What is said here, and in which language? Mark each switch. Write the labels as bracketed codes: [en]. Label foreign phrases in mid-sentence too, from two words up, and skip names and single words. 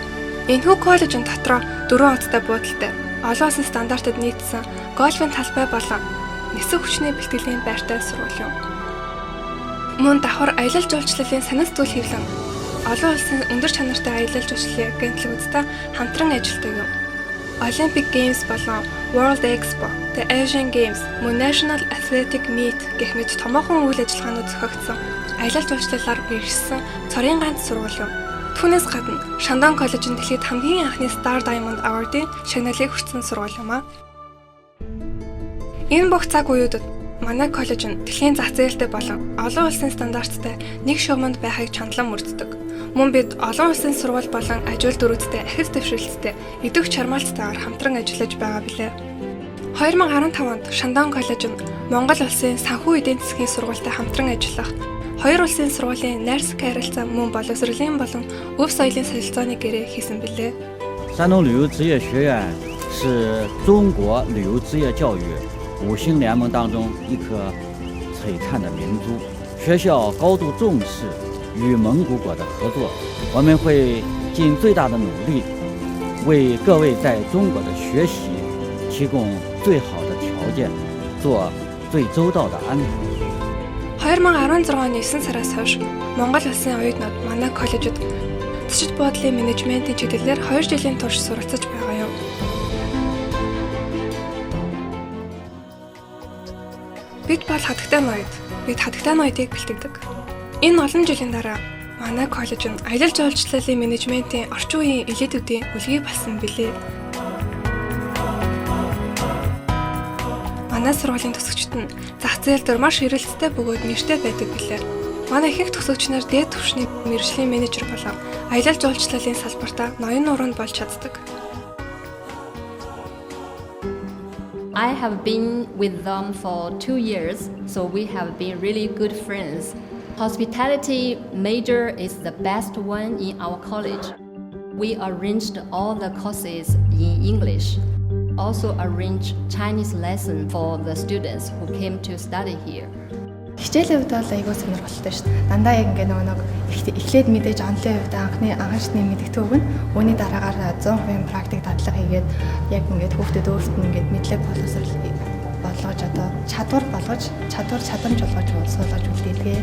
[mn] Энэхүү коллежийн дотроо 4 онцтой буудалтай, олон улсын стандартад нийцсэн гольфын талбай болон нисэх хүчний бэлтгэлийн байртай сургууль юм. Мөн давхар аялал жуулчлалын санал зүйл хэвлэн олон улсын өндөр чанартай аялал жуулчлалын агентлагуудтай хамтран ажилладаг юм. Olympic Games болон World Expo, The Asian Games, мөн National Athletic Meet гэх мэт томоохон үйл ажиллагаанууд зохиогдсон аялал жуулчлалаар бэрхшсэн цорын ганц сургууль юм. Түүнээс гадна Шандон коллеж нь дэлхийд хамгийн анхны Star Diamond Award-ийн шагналыг хүртсэн сургууль юм а. Энэ бүх цаг үеүүдэд манай коллеж нь дэлхийн зах зээлтэй болон олон улсын стандарттай нэг шугамд байхыг чандлан мөрддөг. Мөн бид олон улсын сургууль болон ажилтны дөрүүдтэй ахиц дэвшилттэй идэвх чармаалтайгаар хамтран ажиллаж байгаа билээ. 2015 онд Шандон коллеж нь Монгол улсын санхүү эдийн засгийн сургуультай хамтран ажиллах, хоёр улсын сургуулийн найрсаг харилцаа мөн боловсролын болон өв соёлын солилцооны гэрээ хийсэн билээ. [zh] 山东旅游职业学院是中国旅游职业教育5星联盟当中一颗璀璨的明珠。学校高度重视与蒙古国的合作，我们会尽最大的努力，为各位在中国的学习提供最好的条件，做最周到的安排。 [mn] 2016 оны 9 сараас хойш Монгол улсын оюутнууд манай коллежид зочид бодлын менежментийн чиглэлээр 2 жилийн турш суралцаж байгаа юм. Бид бол хатагтай ноёд. Бид хатагтай ноёдыг бэлтгэдэг. Энэ олон жилийн дараа манай коллеж нь аялал жуулчлалын менежментийн орчин үеийн элитүүдийн үлгий болсон билээ. Манай сургуулийн төгсөгчид нь зах зээл дээр маш эрэлттэй бөгөөд нэртэй байдаг билээ. Манай ихэнх төгсөгч нар дээд түвшний мэргэжлийн менежер болон аялал жуулчлалын салбартаа ноён нуруунд болж чаддаг. [en] I have been with them for 2 years, so we have been really good friends. Hospitality major is the best one in our college. We arranged all the courses in English. Also arrange Chinese lesson for the students who came to study here. [mn] Хичээлийн хувьд бол айгүй сонирхолтой шүү дээ. Дандаа яг ингээ нэг эхлээд мэдээж онлайн хувьд анхны мэддэг өгнө. Үүний дараагаар 100% практик дадлага хийгээд яг ингээд хүүхдэд өөрсдөд нь ингээд мэдлэг болгож одоо чадамж болгож суулгаж үлдээдэг.